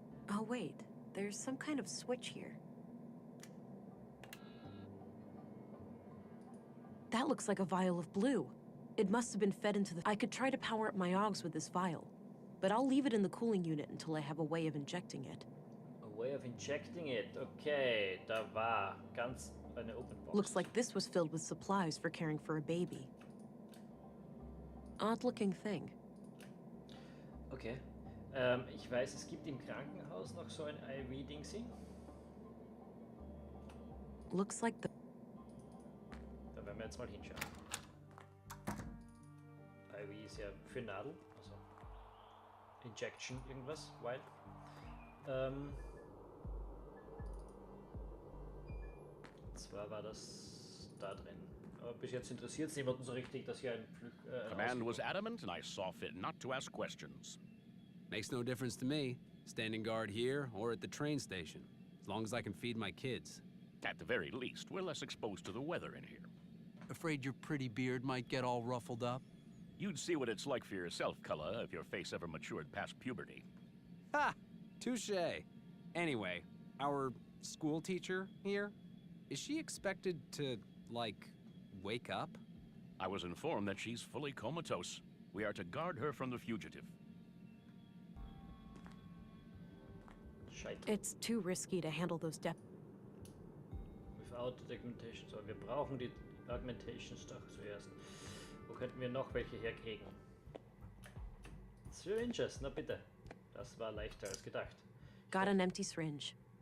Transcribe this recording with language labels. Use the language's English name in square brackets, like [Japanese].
[English] Oh wait, there's some kind of switch here. That looks like a vial of blue. It must have been fed into the... I could try to power up my augs with this vial, but I'll leave it in the cooling unit until I have a way of injecting it. A way of injecting it. [German] Okay, da war ganz eine [English] open box. Looks like this was filled with supplies for caring for a baby. Odd-looking thing. Okay. [German] Ich weiß, es gibt im Krankenhaus noch so ein IV-Dingsy. [English] Looks like the... [German] Da werden Werden wir jetzt mal hinschauen. IV ist ja für Nadel, also Injection irgendwas, Wild. Zwar war das da drin. Aber bis jetzt interessiert es niemanden so richtig, dass hier ein [English] Command was adamant, and I saw fit not to ask questions. Makes no difference to me, standing guard here or at the train station, as long as I can feed my kids. At the very least, we're less exposed to the weather in here. Afraid your pretty beard might get all ruffled up? You'd see what it's like for yourself, Cullen, if your face ever matured past puberty. Ha! Touché. Anyway, our school teacher here, is she expected to, like, wake up? I was informed that she's fully comatose. We are to guard her from the fugitive. It's too risky to handle those Without the documentation. [German] So, wir brauchen die Augmentations doch zuerst. Wo könnten wir noch welche herkriegen? Syringes, na bitte. Das war leichter als gedacht. [English] Got an empty syringe.